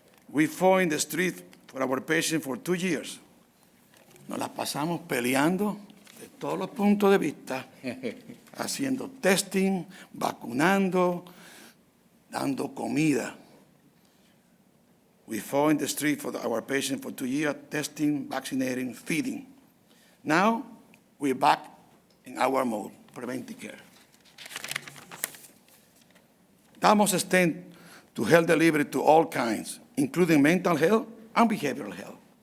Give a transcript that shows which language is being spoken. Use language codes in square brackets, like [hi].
[en] We fought in the street for our patients for 2 years. [es] Nos las pasamos peleando de todos los puntos de vista, haciendo testing, vacunando, dando comida. [en] We fought in the street for our patients for 2 years, testing, vaccinating, feeding. Now, we're back in our mode, preventive care. That must extend to health delivery to all kinds, including mental health and behavioral health.